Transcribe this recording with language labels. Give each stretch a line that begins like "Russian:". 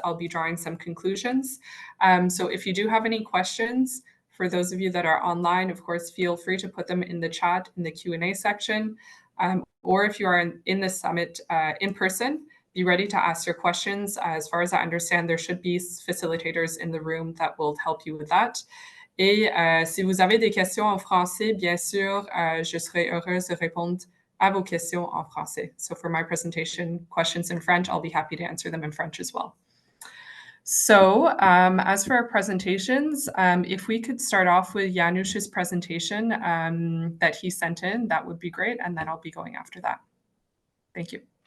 English: I'll be drawing some conclusions. So if you do have any questions, for those of you that are online, of course, feel free to put them in the chat in the Q&A section. Or if you are in the summit in person, be ready to ask your questions. As far as I understand, there should be facilitators in the room that will help you with that.
French: Et si vous avez des questions en français, bien sûr, je serai heureuse de répondre à vos questions en français.
English: So for my presentation, questions in French, I'll be happy to answer them in French as well. So as for our presentations, if we could start off with Janusz's presentation that he sent in, that would be great. And then I'll be going after that. Thank you.